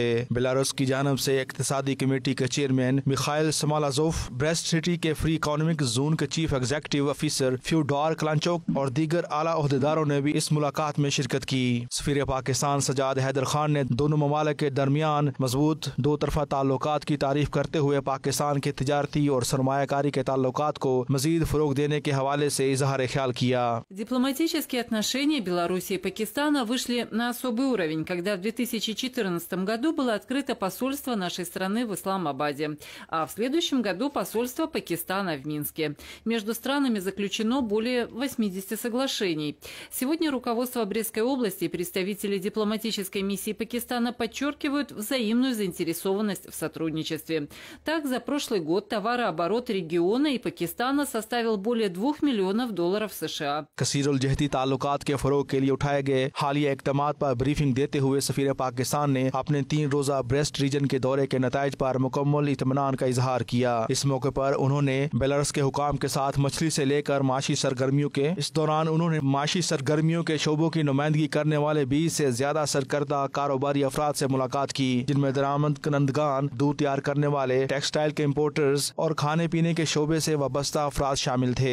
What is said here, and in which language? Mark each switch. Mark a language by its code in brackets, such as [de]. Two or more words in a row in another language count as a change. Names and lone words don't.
[ur] بیلاروس کی جانب سے اقتصادی کمیٹی کے چیئرمین میخائل سمالازوف، بریسٹ سٹی کے فری اکانومک زون کے چیف ایگزیکٹو آفیسر فیوڈار کلانچوک اور دیگر اعلیٰ عہدیداروں نے بھی اس ملاقات میں شرکت کی۔ سفیر پاکستان سجاد حیدر خان نے دونوں ممالک کے درمیان مضبوط دو طرفہ تعلقات کی تعریف کرتے ہوئے پاکستان کے تجارتی اور سرمایہ کاری کے تعلقات کو مزید فروغ دینے کے حوالے سے اظہار خیال کیا۔ [ru] Дипломатические отношения Беларуси и Пакистана вышли на особый уровень, когда в 2014 году было открыто посольство нашей страны в Исламабаде, а в следующем году посольство Пакистана в Минске. Между странами заключено более 80 соглашений. Сегодня руководство Брестской области и представители дипломатической миссии Пакистана подчеркивают взаимную заинтересованность в сотрудничестве. Так, за прошлый год товарооборот региона и Пакистана составил более $2 миллионов США. [ur] کثیر الجہتی تعلقات کے فروغ کے لیے اٹھائے گئے حالیہ اقدامات پر بریفنگ دیتے ہوئے سفیر پاکستان نے اپنے 3 روزہ بریسٹ ریجن کے دورے کے نتائج پر مکمل اطمینان کا اظہار کیا۔ اس موقع پر انہوں نے بیلاروس کے حکام کے ساتھ مچھلی سے لے کر معاشی سرگرمیوں کے شعبوں کی نمائندگی کرنے والے 20 سے زیادہ سرکردہ کاروباری افراد سے ملاقات کی، جن میں درآمد کنندگان، دودھ تیار کرنے والے، ٹیکسٹائل کے امپورٹرز اور کھانے پینے کے شعبے سے وابستہ افراد شامل تھے۔